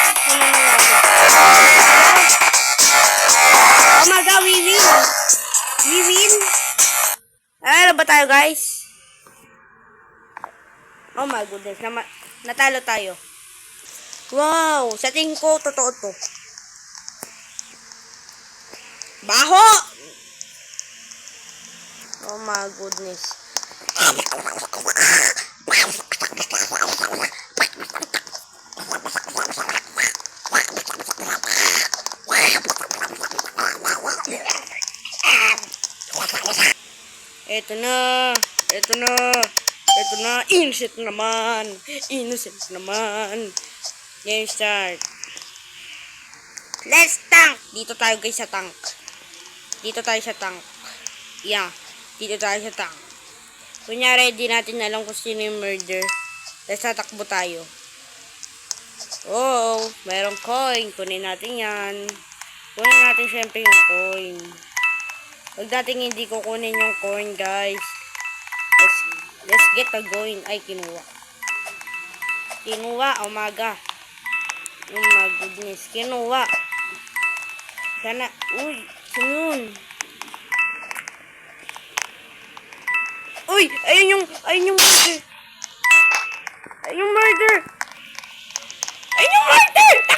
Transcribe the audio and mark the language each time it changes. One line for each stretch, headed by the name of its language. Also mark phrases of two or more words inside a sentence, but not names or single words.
Filipino: Ano nangyari?
English: Oh my god, we win! We win?
Filipino: Ano ba tayo, guys?
English: Oh my goodness,
Filipino: natalo tayo. Wow, sa tingin ko, totoo to.
English: Baho! Oh my goodness.
Filipino: Eto na, eto na, eto na, innocent naman,
English: game start. Let's tank!
Filipino: Dito tayo guys sa tank. Dito tayo sa tank. Yeah, dito tayo sa tank. Kunyari, di natin alam kung sino yung murder. Let's tatakbo tayo. Oh, mayroong coin. Kunin natin yan. Kunin natin syempre yung coin. Huwag dating hindi ko kunin yung coin, guys.
English: Let's get a going.
Filipino: Ay, kinuha. Kinuha, umaga.
English: Oh my goodness.
Filipino: Kinuha. Sana, uy, sinun. Uy, ayun yung murder. Ayun yung murder. Ayun yung murder!